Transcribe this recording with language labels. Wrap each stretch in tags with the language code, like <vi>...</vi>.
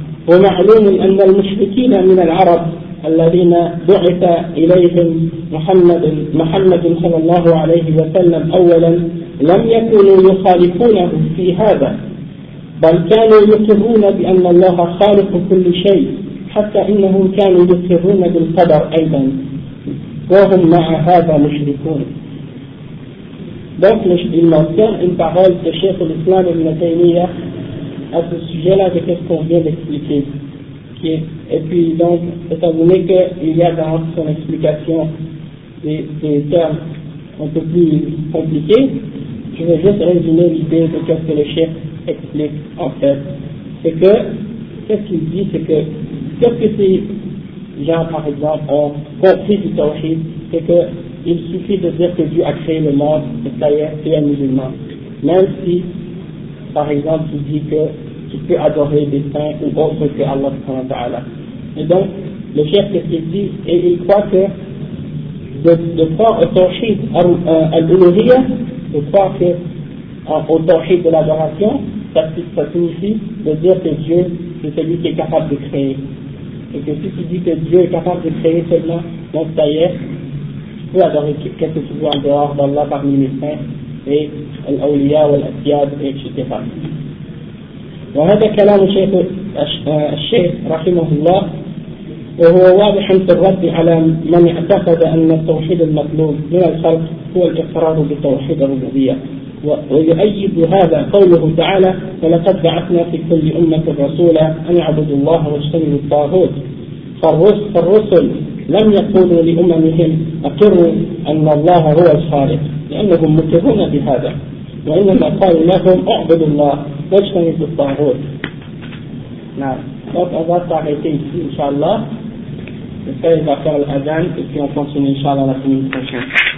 <ar>ومعلوم أن المشركين من العرب الذين بعث إليهم محمد صلى الله عليه وسلم أولا لم يكونوا يخالفونه في هذا، بل كانوا يقرون بأن الله خالق كل شيء، حتى إنهم كانوا يقرون بالقدر أيضا، وهم مع هذا مشركون. دفنش المرسل إن تعالى الشيخ الإسلام ابن تيمية أسو السجلة بكثكم بيض إكسليكيز.</ar> <fr>Et puis donc, étant donné qu'il y a dans son explication des termes un peu plus compliqués, je vais juste résumer l'idée de ce que le chef explique en fait. C'est que, qu'est-ce qu'il dit, c'est que, qu'est-ce que ces gens par exemple ont compris du tawhid, c'est qu'il suffit de dire que Dieu a créé le monde, et ça y est, tu es un musulman. Même si, par exemple, tu dis que tu peux adorer des saints ou autre que Allah subhanahu wa ta'ala. Et donc, le chef qu'est-ce qu'il dit, et il croit que de croire au tawhid al-uluhiyya, de croire que au tawhid de l'adoration, ça signifie de dire que Dieu c'est celui qui est capable de créer. Et que si tu dis que Dieu est capable de créer seulement, donc ça y est, tu peux adorer qu'est-ce que tu veux en dehors d'Allah parmi les saints et al-awliya ou al-asiyad, etc.</fr> <ar>وهذا كلام الشيخ رحمه الله، وهو واضح في الرد على من اعتقد أن التوحيد المطلوب من الخلق هو الإقرار بتوحيد الربوبية، ويؤيد هذا قوله تعالى: ولقد بعثنا في كل أمة رسولا أن اعبدوا الله واجتنبوا الطاغوت، فالرسل لم يقولوا لأممهم أقروا أن الله هو الخالق لأنهم مكرون بهذا وإنما قالوا لهم اعبدوا الله واجتنبوا الطاغوت.</ar> <fr>نعم donc on va s'arrêter ici inshallah. Le père va faire l'adhan et puis on continue inshallah la semaine prochaine.</fr>